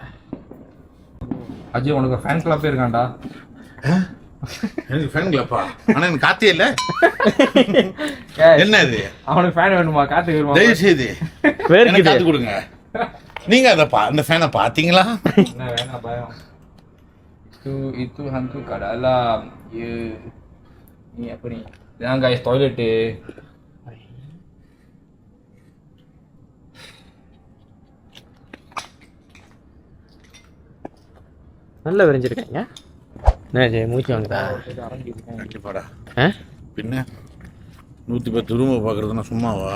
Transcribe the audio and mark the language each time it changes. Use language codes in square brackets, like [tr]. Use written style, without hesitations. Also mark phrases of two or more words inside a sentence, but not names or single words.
[ta] அஜய் உனக்கு [en] fan club [ta] இருக்கான்டா. எனக்கு [en] fan club? [ta] ஆனா எனக்கு காத்தே இல்ல. என்ன இது? அவனுக்கு ஃபேன் வேணுமா? காத்து வேணுமா? தயவு செய்து எனக்கு காத்து கொடுங்க. நீங்க அந்த ஃபேனை பாத்தீங்களா? என்ன வேணாம் பயம். [ms] itu hantu kat dalam. Ya. Ni apa ni? Jangan guys, toilet dia. [ta] நல்லா விரிஞ்சிருக்கீங்க. என்ன மூச்சு வாங்குதா? கண்டிப்பாடா. ஆ பின்ன 110 ரூமை பார்க்குறதுனா சும்மாவா?